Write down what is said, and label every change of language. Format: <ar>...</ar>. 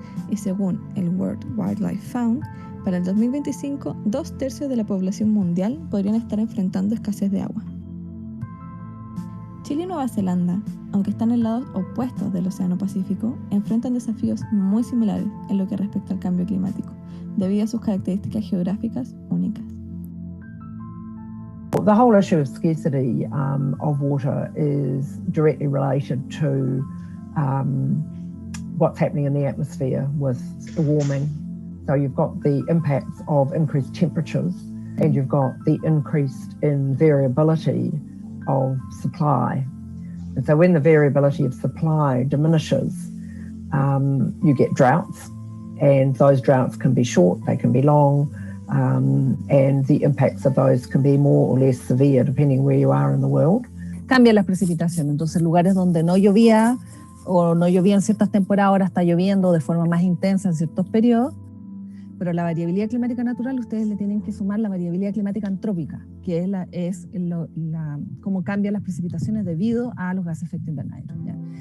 <es>Y según el World Wildlife Fund, para el 2025, 2/3 de la población mundial podrían estar enfrentando escasez de agua. Chile y Nueva Zelanda, aunque están en lados opuestos del Océano Pacífico, enfrentan desafíos muy similares en lo que respecta al cambio climático, debido a sus características geográficas únicas.</es> <en>The whole issue of scarcity of water is directly related to what's happening in the atmosphere with the warming. So you've got the impacts of increased temperatures and you've got the increase in variability of supply. And so when the variability of supply diminishes, you get droughts, and those droughts can be short, they can be long, and the impacts of those can be more or less severe depending where you are in the world.</en> <es>Cambian las precipitaciones, entonces lugares donde no llovía o no llovía en ciertas temporadas, ahora está lloviendo de forma más intensa en ciertos periodos. Pero la variabilidad climática natural, ustedes le tienen que sumar la variabilidad climática antrópica, que es cómo cambian las precipitaciones debido a los gases de efecto invernadero. ¿Ya?</es>